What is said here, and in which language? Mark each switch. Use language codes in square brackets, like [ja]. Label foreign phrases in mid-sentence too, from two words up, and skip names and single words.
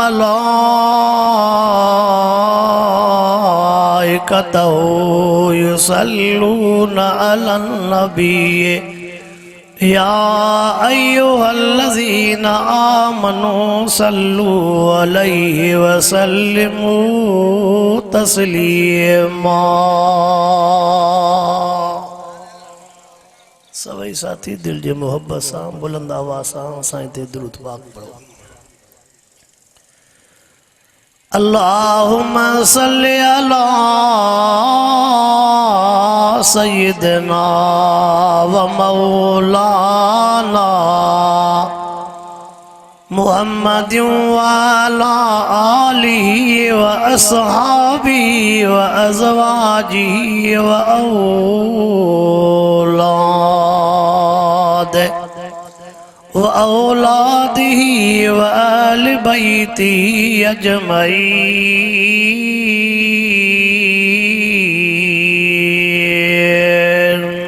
[ar] ملائكته يصلون على النبي يا أيها الذين آمنوا صلوا عليه وسلموا تسليما. [sd] सभई साथी दिल जे मोहब्बत सां बुलंद आवाज़ सां साईं ते दुरूद पाक पढ़ो। [ar] اللهم صل على سيدنا ومولانا محمد وعلى آله وأصحابه وأزواجه وأولاده وأهل بيته أجمعين.